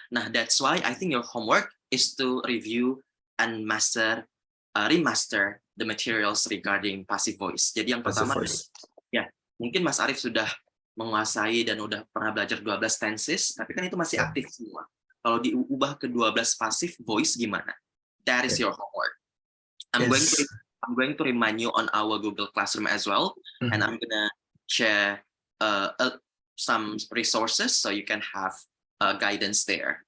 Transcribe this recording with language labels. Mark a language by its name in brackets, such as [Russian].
[English] Nah, that's why I think your homework is to review and remaster the materials regarding passive voice. [Indonesian] Jadi yang [English] Passive [Indonesian] pertama, [English] voice. [Indonesian] ya mungkin Mas Arif sudah menguasai dan udah pernah belajar 12 tenses, tapi kan itu masih aktif semua. Kalau diubah ke 12 passive voice gimana? [English] That is your homework. I'm going to remind you on our Google Classroom as well, and I'm gonna share some resources so you can have guidance there.